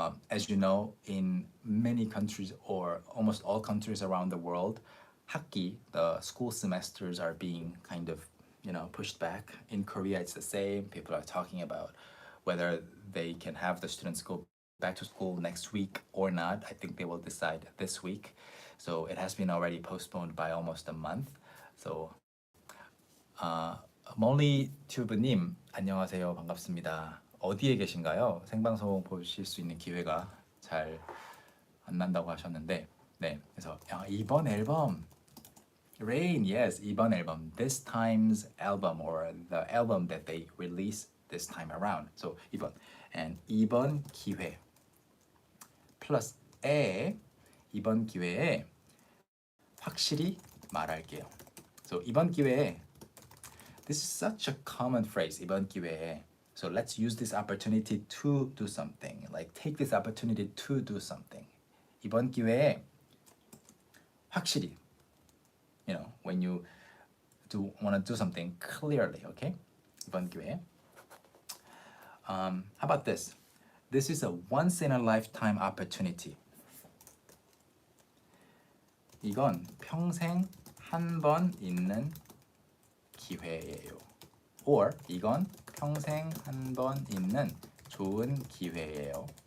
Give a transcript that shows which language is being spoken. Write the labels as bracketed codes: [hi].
[en] As you know, in many countries or almost all countries around the world, 학기, the school semesters are being kind of, pushed back. In Korea, it's the same. People are talking about whether they can have the students go back to school next week or not. I think they will decide this week. So it has been already postponed by almost a month. [ko] So 멀리 튜브님 안녕하세요. 반갑습니다. 어디에 계신가요? 생방송 보실 수 있는 기회가 잘 안 난다고 하셨는데 그래서 이번 앨범 [en] Rain, yes, [ko] 이번 앨범 [en] This time's album or the album that they release this time around. [ko] So 이번 and 이번 기회 플러스 이번 기회에 확실히 말할게요. [en] So [ko] 이번 기회에 [en] this is such a common phrase. [ko] 이번 기회에 [en] so let's use this opportunity to do something. Like take this opportunity to do something. [ko] 이번 기회에 확실히 [en] when you want to do something clearly, okay? [ko] 이번 기회에 [en] how about this? This is a once in a lifetime opportunity. [ko] 이건 평생 한 번 있는 기회예요. Or 이건 평생 한 번 있는 좋은 기회예요.